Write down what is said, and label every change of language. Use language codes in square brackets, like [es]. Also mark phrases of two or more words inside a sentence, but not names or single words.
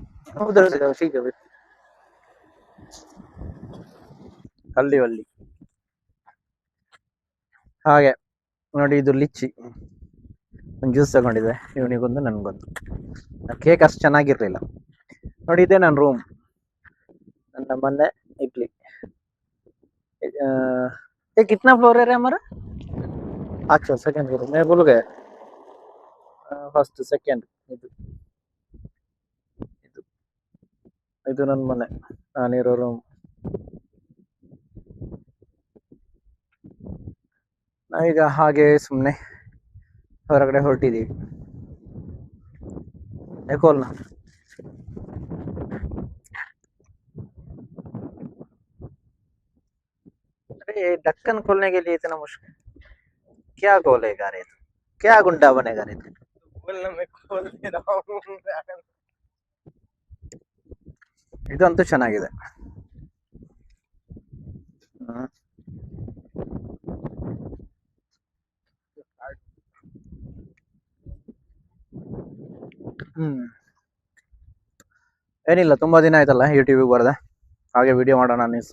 [hi] उधर से जाओ, ठीक है भाई। [kn] ಕಲ್ಲಿವಲ್ಲಿ ಹಾಗೆ ನೋಡಿ, ಇದು ಲಿಚ್ಚಿ. ಒಂದು ಜ್ಯೂಸ್ ತಗೊಂಡಿದ್ದೆ, ಇವನಿಗೊಂದು ನನಗೊಂದು. ಕೇಕ್ ಅಷ್ಟು ಚೆನ್ನಾಗಿರ್ಲಿಲ್ಲ. ನೋಡಿ, ಇದೆ ನನ್ನ ರೂಮ್, ನನ್ನ ಮನೆ, ಇಡ್ಲಿ. [hi] ये कितना फ्लोर है रे हमारा? अच्छा, [en] second floor, [hi] मैं भूल गया। [en] first second. [kn] ಇದು ಇದು ಇದು ನನ್ನ ಮನೆ, ನಾನಿರೋ ರೂಮ್. ನಾವೀಗ ಹಾಗೆ ಸುಮ್ಮನೆ ಹೊರಗಡೆ ಹೊರಟಿದ್ದೀವಿ. [hi] ಯಾಕೋಲ್ನ अरे ढक्कन खोलने के लिए इतना मुश्किल? क्या खोलेगा रे तू? क्या गुंडा बनेगा रे तू? बोलना, मैं खोल दे रहा हूँ। [kn] ಇದಂತೂ ಚೆನ್ನಾಗಿದೆ. ಏನಿಲ್ಲ, ತುಂಬಾ ದಿನ ಆಯ್ತಲ್ಲ ಯೂಟ್ಯೂಬಿಗೆ ಬರ್ದೆ, ಹಾಗೆ ವಿಡಿಯೋ ಮಾಡೋಣ ಅನ್ನಿಸ್ತು.